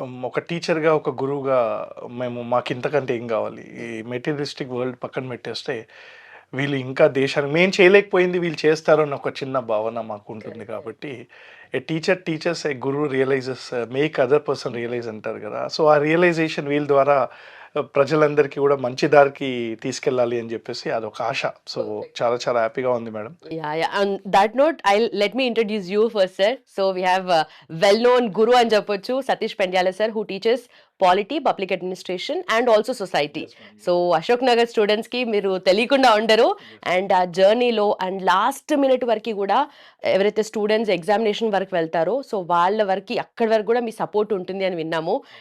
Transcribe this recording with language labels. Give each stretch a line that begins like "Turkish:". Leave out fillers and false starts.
Telugu: ఒక టీచర్గా, ఒక గురువుగా మాకు ఇంతకంటే ఏం కావాలి, ఈ మెటీరియలిస్టిక్ వరల్డ్ పక్కన పెట్టేస్తే వీళ్ళు ఇంకా దేశానికి మేము చేయలేకపోయింది వీళ్ళు చేస్తారు అన్న ఒక చిన్న భావన మాకు ఉంటుంది.
English: కాబట్టి a teachers a guru realises make other person realise
Telugu: అంటారు కదా. సో ఆ రియలైజేషన్ వీళ్ళ ద్వారా ప్రజలందరికీ కూడా మంచి దారికి తీసుకెళ్ళాలి అని చెప్పేసి అదొక ఆశ. సో చాలా చాలా హ్యాపీగా ఉంది madam.
English: On that note, let me introduce you first, sir. So we have well-known guru
Telugu: అని చెప్పొచ్చు,
English: Satish Pendyala sir, who teaches polity, public administration and also society.
Telugu: So Ashok Nagar స్టూడెంట్స్కి మీరు తెలియకుండా ఉండరు. అండ్ ఆ జర్నీలో అండ్ లాస్ట్ మినిట్ వరకు కూడా ఎవరైతే స్టూడెంట్స్ ఎగ్జామినేషన్ వరకు వెళ్తారో సో వాళ్ళ వరకు అక్కడి వరకు కూడా మీ సపోర్ట్ ఉంటుంది అని విన్నాము.